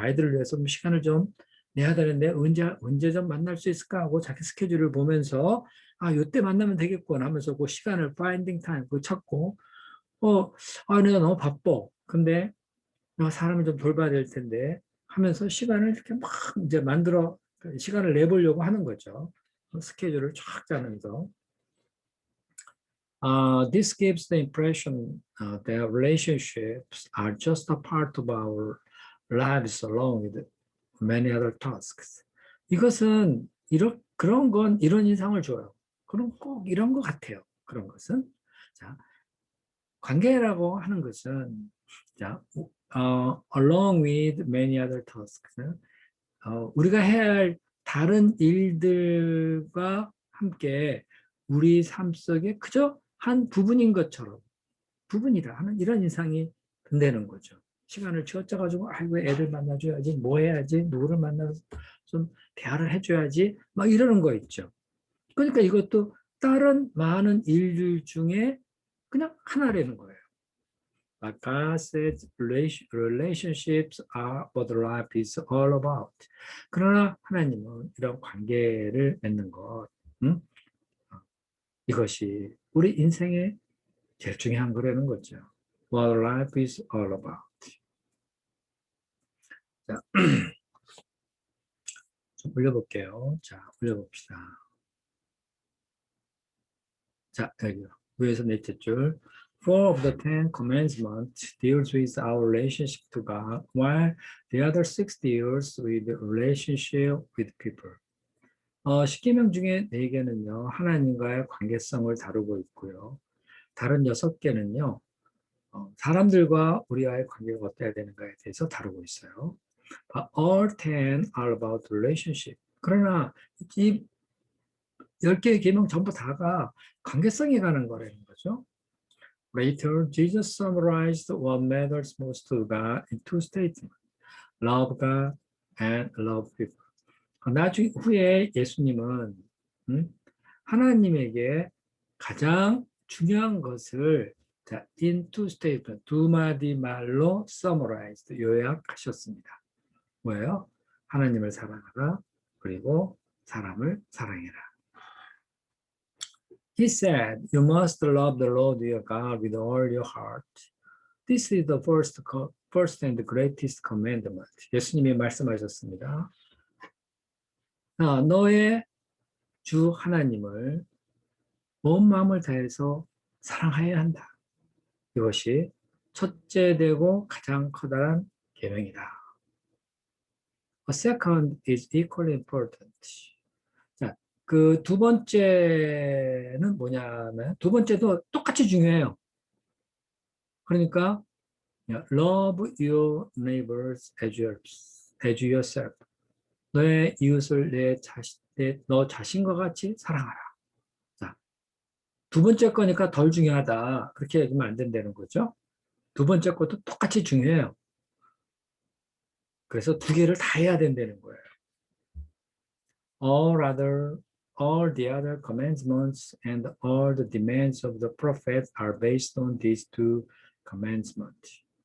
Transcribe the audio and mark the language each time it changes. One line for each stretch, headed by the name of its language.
Korean: 아이들을 위해서 시간을 좀 내야 되는데 언제 좀 만날 수 있을까 하고 자기 스케줄을 보면서 이때 만나면 되겠구나 하면서 그 시간을
English: finding time
Korean: 찾고 내가 너무 바빠. 근데 내가 사람을 좀 돌봐야 될 텐데 하면서 시간을 이렇게 막 이제 시간을 내보려고 하는 거죠. 스케줄을 쫙 짜면서.
English: This gives the impression that relationships are just a part of our lives along with many other tasks.
Korean: 이것은 그런 건 이런 인상을 줘요. 그럼 꼭 이런 것 같아요. 그런 것은. 자, 관계라고 하는 것은 자,
English: along with many other tasks.
Korean: 우리가 해야 할 다른 일들과 함께 우리 삶 속에 그저 한 부분인 것처럼 부분이다 하는 이런 인상이 든다는 거죠. 시간을 치워짜가지고 아이고 애들 만나줘야지 뭐 해야지 누구를 만나서 좀 대화를 해줘야지 막 이러는 거 있죠. 그러니까 이것도 다른 많은 일들 중에 그냥 하나라는 거예요.
English: Like God said, relationships are what life is all about.
Korean: 그러나 하나님은 이런 관계를 맺는 것, 이것이 우리 인생의 제일 중요한 거라는 거죠.
English: What life is all about.
Korean: 자, 좀 올려볼게요. 자, 올려봅시다. 자, 여기요. 위에서 넷째 줄.
English: Four of the Ten Commandments deals with our relationship to God, while the other six deals with the relationship with people.
Korean: 10계명 중에 4개는요, 하나님과의 관계성을 다루고 있고요. 다른 6개는요, 사람들과 우리와의 관계가 어때야 되는가에 대해서 다루고 있어요.
English: But all 10 are about relationship.
Korean: 그러나 이 10개의 계명 전부 다가 관계성에 관한 거라는 거죠.
English: Later, Jesus summarized what matters most to God in two statements. Love God and love people.
Korean: 나중에 후에 예수님은 하나님에게 가장 중요한 것을 자,
English: in two statement,
Korean: 두 마디 말로 summarized, 요약하셨습니다. 뭐예요? 하나님을 사랑하라, 그리고 사람을 사랑해라.
English: He said, you must love the Lord your God with all your heart. This is the first and greatest commandment.
Korean: 예수님이 말씀하셨습니다. 너의 주 하나님을 온 마음을 다해서 사랑해야 한다. 이것이 첫째 되고 가장 커다란 계명이다.
English: A second is equally important.
Korean: 자, 그 두 번째는 뭐냐면 두 번째도 똑같이 중요해요. 그러니까
English: love your neighbors as yourself.
Korean: 너의 이웃을 너 자신과 같이 사랑하라. 자, 두 번째 거니까 덜 중요하다. 그렇게 얘기하면 안 된다는 거죠. 두 번째 것도 똑같이 중요해요. 그래서 두 개를 다 해야 된다는 거예요.
English: All the other commandments and all the demands of the prophets are based on these two commandments.